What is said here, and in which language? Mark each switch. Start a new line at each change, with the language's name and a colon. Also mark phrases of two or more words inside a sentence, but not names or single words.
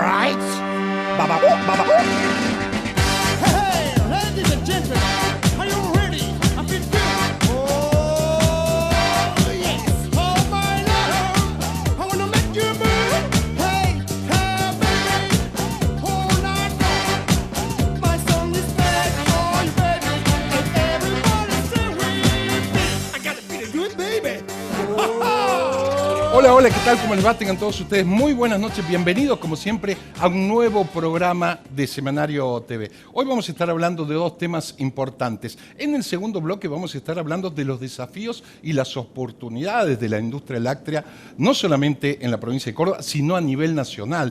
English: lights. Ba ba ba ba ba. Hey, ladies and gentlemen, are you ready? I feel good. Oh, yes. Oh, my love, I wanna make you move. Hey, hey, baby, all night long. My song is back for you, baby, and everybody say with me. I gotta feel good, baby.
Spanish: Hola, hola, ¿qué tal? ¿Cómo les va? Tengan todos ustedes muy buenas noches. Bienvenidos, como siempre, a un nuevo programa de Semanario TV. Hoy vamos a estar hablando de dos temas importantes. En el segundo bloque vamos a estar hablando de los desafíos y las oportunidades de la industria láctea, no solamente en la provincia de Córdoba, sino a nivel nacional.